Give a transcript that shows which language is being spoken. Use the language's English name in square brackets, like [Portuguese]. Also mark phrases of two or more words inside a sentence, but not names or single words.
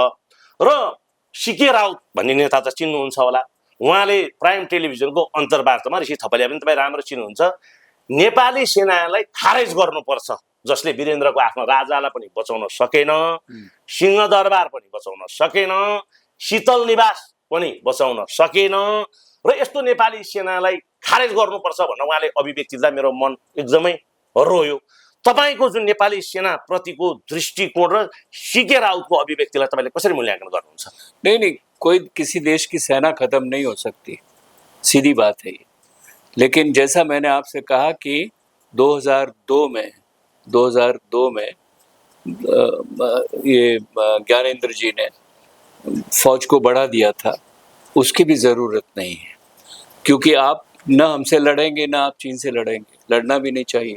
[Nepali] र सिके राउत भन्ने नेता त चिन्नुहुन्छ होला, उहाँले प्राइम टेलिभिजनको अन्तर्वार्तामा, ऋषि थपलिया पनि तपाईँ राम्रो चिन्नुहुन्छ, नेपाली सेनालाई खारेज गर्नुपर्छ, जसले वीरेन्द्रको आफ्नो राजालाई पनि बचाउन सकेन, सिंहदरबार पनि बचाउन सकेन, शीतल निवास पनि बचाउन सकेन, र यस्तो नेपाली सेनालाई खारेज गर्नुपर्छ भनेर उहाँले अभिव्यक्ति दिँदा मेरो मन एकदमै रोयो। तपाईको जुन नेपाली सेना प्रतिको दृष्टिकोण र सिके राउतको अभिव्यक्तिलाई तपाईले कसरी मूल्यांकन गर्नुहुन्छ? [Hindi] नहीं, कोई किसी देश की सेना खत्म नहीं हो सकती, सीधी बात है ये। लेकिन जैसा मैंने आपसे कहा कि 2002 में ये ज्ञानेंद्र जी ने फौज को बढ़ा दिया था, उसकी भी जरूरत नहीं है, क्योंकि आप न हमसे लड़ेंगे ना आप चीन से लड़ेंगे, लड़ना भी नहीं चाहिए।